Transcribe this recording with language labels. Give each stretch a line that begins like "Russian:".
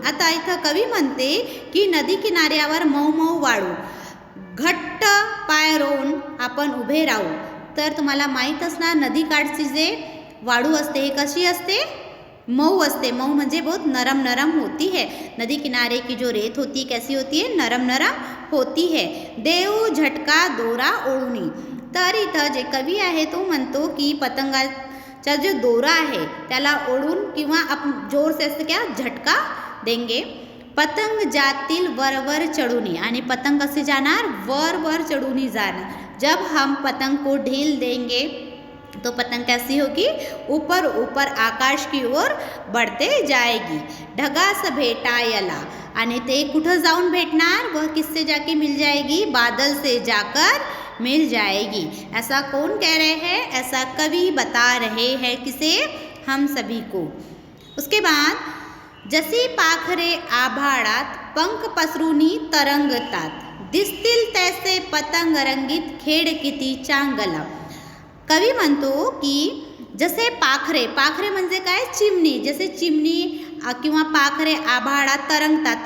Marathi: आता इथं कवी म्हणते की नदी किनाऱ्यावर मऊ मऊ वाळू, घट्ट पाय रोवून आपण उभे राहू. तर तुम्हाला माहीत असणार नदीकाठची जे वाळू असते हे कशी असते, मऊ असते. मऊ म्हणजे
Hindi: बहुत नरम नरम होती है. नदी किनारे की जो रेत होती कैसी होती है, नरम नरम होती है.
Marathi: देव झटका दोरा ओढुनी. तर इथं जे कवी आहे तो म्हणतो की पतंगाचा जो दोरा आहे त्याला ओढून किंवा आपण
Hindi: जोर से
Marathi: असं
Hindi: क्या झटका देंगे.
Marathi: पतंग जातील वर वर चढूनी. आणि पतंग कसे जाणार, वर वर चढूनी जाणार.
Hindi: जब हम पतंग को ढील देंगे तो पतंग कैसी होगी, ऊपर ऊपर आकाश की ओर बढ़ते जाएगी.
Marathi: ढगास भेटायला. आणि ते कुठं जाऊन भेटणार,
Hindi: वह किससे जाके मिल जाएगी, बादल से जाकर मिल जाएगी. ऐसा कौन कह रहे हैं, ऐसा कवि बता रहे हैं किसे, हम सभी को. उसके बाद
Marathi: जसे पाखरे आभाळात पंख पसरुनी तरंगतात, दिसतील तैसे पतंग रंगीत खेळ किती चांगला. कवी म्हणतो की जसे पाखरे, पाखरे म्हणजे काय, चिमणी. जसे चिमणी किंवा पाखरे आभाळात तरंगतात.